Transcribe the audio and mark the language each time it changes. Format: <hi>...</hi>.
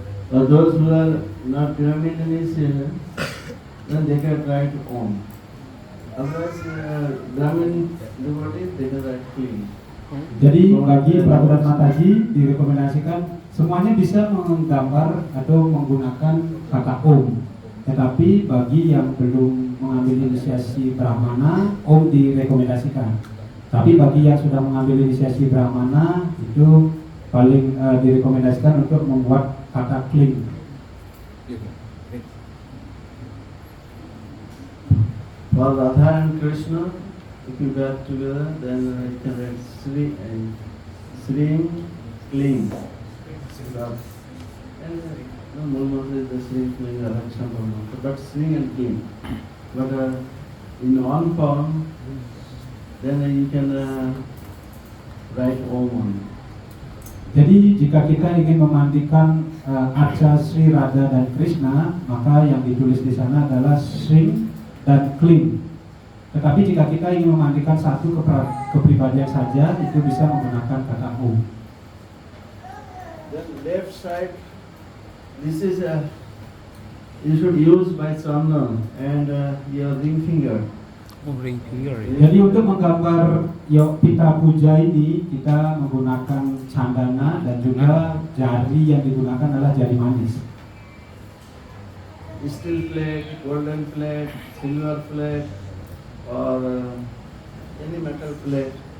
<en>Those who are not Brahmin initiation, then they can write Om. Otherwise, Brahmin devotees, they can write Kling.</en> <id>Jadi bagi Pramudia Mataji direkomendasikan semuanya bisa menggambar atau menggunakan kata Om. Tetapi bagi yang belum mengambil inisiasi Brahmana, Om direkomendasikan. Tapi bagi yang sudah mengambil inisiasi Brahmana itu paling direkomendasikan untuk membuat kata Kling.</id> <en>For Radha and Krishna, if you get together, then you can write Sri and Sri, Kling. And no more is the Sri, Kling, Radha, but Sri and Kling. But in one form, then you can write Om on it.</en> <id>Jadi jika kita ingin memandikan Arca Sri Radha dan Krishna, maka yang ditulis di sana adalah Sri dan Kling. Tetapi jika kita ingin memandikan satu kepribadian saja, itu bisa menggunakan kata Om.</id> <en>Then left side, this is you should use by Chandana and your ring finger. Ring finger.</en> <id>Jadi untuk menggambar pita puja ini kita menggunakan candana dan juga jari yang digunakan adalah jari manis.</id> <en>Steel plate, golden plate, silver plate, or any metal plate.</en>